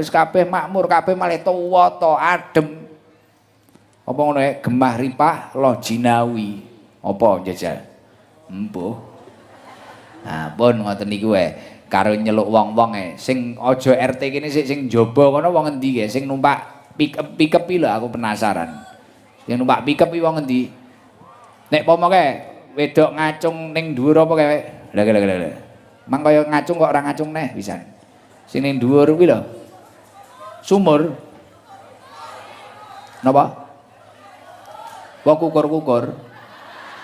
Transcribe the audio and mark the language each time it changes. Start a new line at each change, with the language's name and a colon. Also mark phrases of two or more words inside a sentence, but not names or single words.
Javanese: Wis kabeh makmur kabeh malah tuwa to adem. Apa ngono ya gemah ripah loh jinawi. Apa jajal? Empuh. Nah, pun ngoten niku wae. Karo nyeluk wong-wong sing aja RT kene sing njaba kono wong endi sing numpak pick-up lho aku penasaran. Sing numpak pick-up iki wong endi? Nek pomoke wedok ngacung ning dhuwur apa kae? Lah. Mang kaya ngacung kok ora ngacung neh pisan. Sing ning dhuwur kuwi lho. Sumur. Napa? Kok kukur-kukur.